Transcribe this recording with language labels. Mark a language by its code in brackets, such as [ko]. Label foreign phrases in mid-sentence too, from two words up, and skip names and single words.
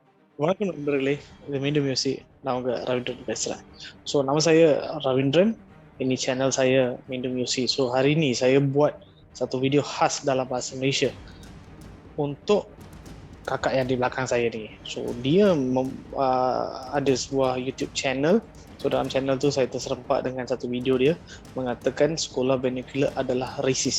[ta] வணக்கம் நண்பர்களே. இது மீண்டும் யோசி. நான் உங்க ரவீந்திரன் பேசுறேன். [ms] ஸோ nama saya Ravindran. Ini channel saya Mindum Yosi. So hari ini saya buat satu video khas dalam bahasa Malaysia untuk kakak yang di belakang saya ni. So dia ada sebuah YouTube channel. So dalam channel tu saya terserempak dengan satu video dia mengatakan sekolah vernacular adalah racist.